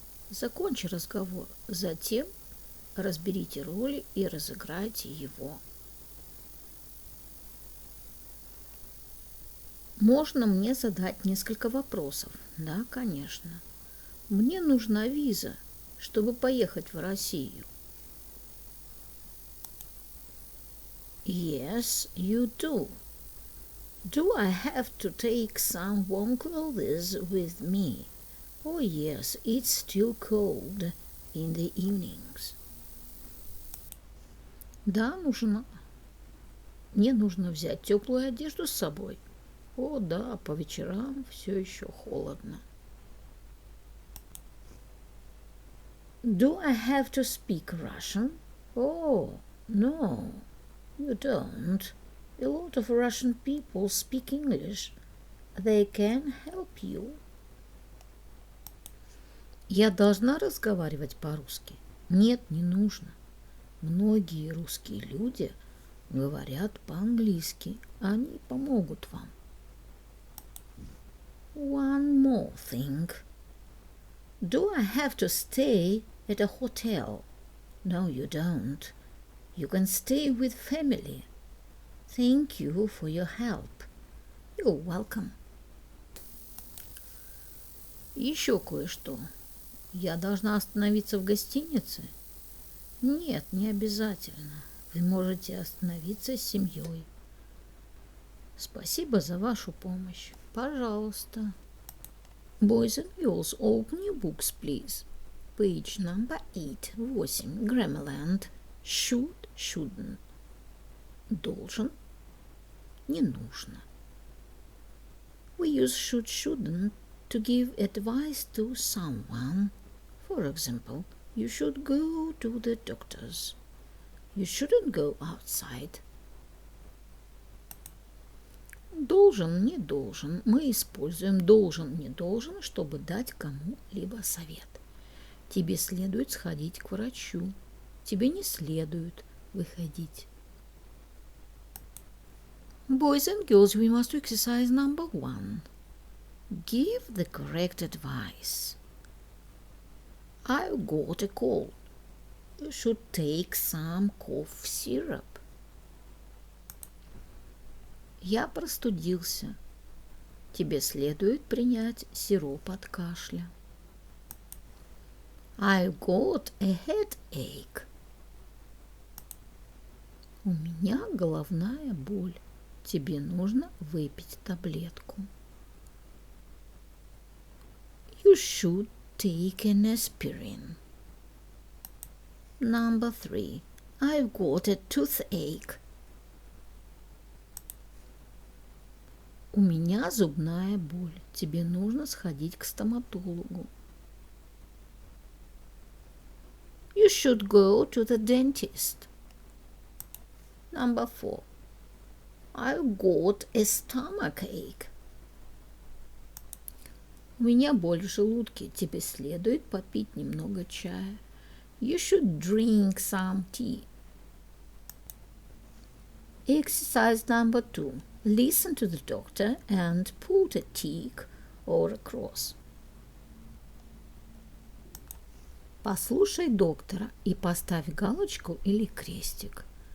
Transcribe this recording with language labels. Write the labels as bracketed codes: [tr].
[ru] Закончи разговор. Затем разберите роли и разыграйте его. Можно мне задать несколько вопросов? Да, конечно. Мне нужна виза, чтобы поехать в Россию. [en] Yes, you do. Do I have to take some warm clothes with me? Oh, yes, it's still cold in the evenings. [ru] Да, нужно. Мне нужно взять теплую одежду с собой. О, да, по вечерам все еще холодно. [en] Do I have to speak Russian? Oh, no, you don't. A lot of Russian people speak English. They can help you. [ru] Я должна разговаривать по-русски? Нет, не нужно. Многие русские люди говорят по-английски. Они помогут вам. [en] One more thing. Do I have to stay at a hotel? No, you don't. You can stay with family. Thank you for your help. You're welcome. [ru] Еще кое-что. Я должна остановиться в гостинице? Нет, не обязательно. Вы можете остановиться с семьей. Спасибо за вашу помощь. Пожалуйста. [en] Boys and girls, open your books, please. Page number 8. 8. Grammarland. Should, shouldn't. [ru] Должен. Не нужно. [en] We use should, shouldn't to give advice to someone. For example, you should go to the doctor's. You shouldn't go outside. [ru] Должен, не должен. Мы используем должен, не должен, чтобы дать кому-либо совет. Тебе следует сходить к врачу. Тебе не следует выходить. [en] Boys and girls, we must do exercise number 1. Give the correct advice. I've got a cold. You should take some cough syrup. [ru] Я простудился. Тебе следует принять сироп от кашля. [en] I've got a headache. [ru] У меня головная боль. Тебе нужно выпить таблетку. [en] You should take an aspirin. Number 3. I've got a toothache. [ru] У меня зубная боль. Тебе нужно сходить к стоматологу. [en] You should go to the dentist. Number 4. I've got a stomachache. [ru] У меня боль в желудке. Тебе следует попить немного чая. [en] You should drink some tea. Exercise number 2. Listen to the doctor and put a tick or a cross. [ru] Послушай доктора и поставь галочку или крестик.